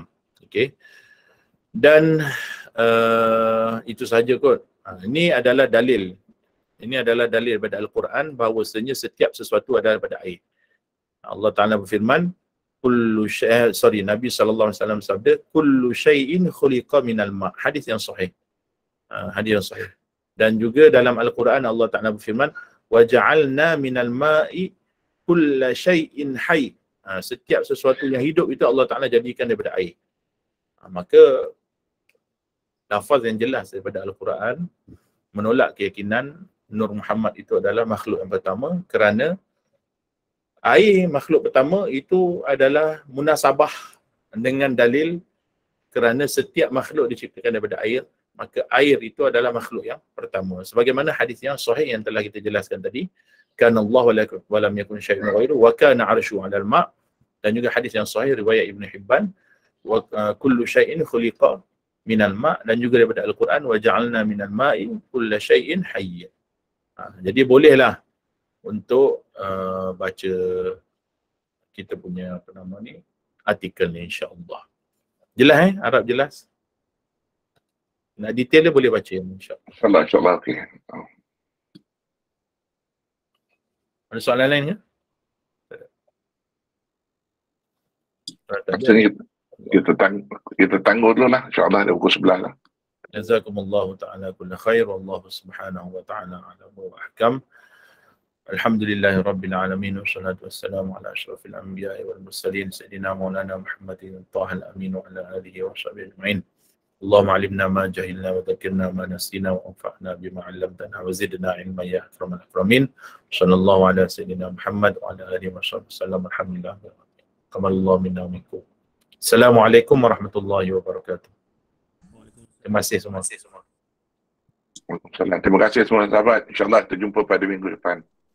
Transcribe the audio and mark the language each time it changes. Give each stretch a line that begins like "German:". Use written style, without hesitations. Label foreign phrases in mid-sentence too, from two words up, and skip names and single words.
Malay: Okey. Dan itu saja kot. Ini adalah dalil. Ini adalah dalil daripada Al-Quran bahawasanya setiap sesuatu adalah daripada air. Allah Ta'ala berfirman, Nabi SAW sabda,
Arabic: كل شيء خلق من الماء'.
Malay: Hadis yang sahih. Hadis yang sahih. Dan juga dalam Al-Quran Allah Ta'ala berfirman,
Arabic: وجعلنا من الماء كل شيء حي.
Malay: Setiap sesuatu yang hidup itu Allah Ta'ala jadikan daripada air. Maka lafaz yang jelas daripada Al-Quran menolak keyakinan Nur Muhammad itu adalah makhluk yang pertama, kerana air makhluk pertama itu adalah munasabah dengan dalil kerana setiap makhluk diciptakan daripada air, maka air itu adalah makhluk yang pertama. Sebagaimana hadis yang sahih yang telah kita jelaskan tadi,
Arabic: كان الله ولم يكن شيء غيره وكان عرشه على الماء',
Malay: dan juga hadis yang sahih riwayat Ibn Hibban,
Arabic: وكل شيء خلق من الماء',
Malay: dan juga daripada Al-Quran,
Arabic: وجعلنا من الماء كل شيء حي.
Malay: Jadi bolehlah untuk baca kita punya apa nama ni artikel ni, insya-Allah. Jelas Arab jelas? Nak detail dia boleh baca insya-Allah. InsyaAllah, okey. Ada soalan lain ke? Maksudnya kita tangguh dulu lah. InsyaAllah ada pukul 11 lah.
Arabic: جزاكم الله تعالى كل خير والله سبحانه وتعالى أعلم وأحكم. الحمد لله رب العالمين والصلاة والسلام على أشرف الأنبياء والمرسلين سيدنا مولانا محمد طه الأمين وعلى آله وصحبه أجمعين. اللهم علمنا ما جهلنا وذكرنا ما نسينا وانفعنا بما علمتنا وزدنا علما يا أكرم الأكرمين. صلى الله على سيدنا محمد وعلى آله وصحبه وسلم. الحمد لله تقبل الله منا ومنكم. السلام عليكم ورحمة الله وبركاته.
Malay: Terima kasih semua. Waalaikumsalam. Terima kasih semua sahabat. InsyaAllah kita jumpa pada minggu depan.